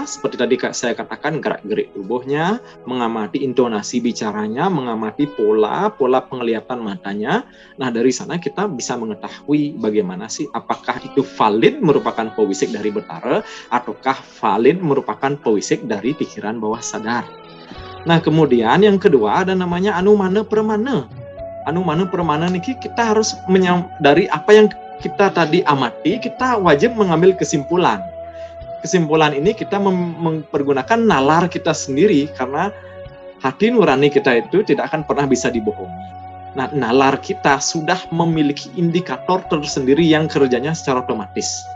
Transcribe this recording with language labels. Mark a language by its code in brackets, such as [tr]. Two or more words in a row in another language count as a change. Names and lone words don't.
[id] Seperti tadi saya katakan, gerak-gerik tubuhnya, mengamati intonasi bicaranya, mengamati pola penglihatan matanya. Nah, dari sana kita bisa mengetahui bagaimana sih, apakah itu valid merupakan pewisik dari Betara, ataukah valid merupakan pewisik dari pikiran bawah sadar. Nah, kemudian yang kedua ada namanya [sa] anumana permana. Anumana permana [id] niki kita harus dari apa yang kita tadi amati, kita wajib mengambil kesimpulan. Kesimpulan ini kita mempergunakan nalar kita sendiri, karena hati nurani kita itu tidak akan pernah bisa dibohongi. Nah, nalar kita sudah memiliki indikator tersendiri yang kerjanya secara otomatis.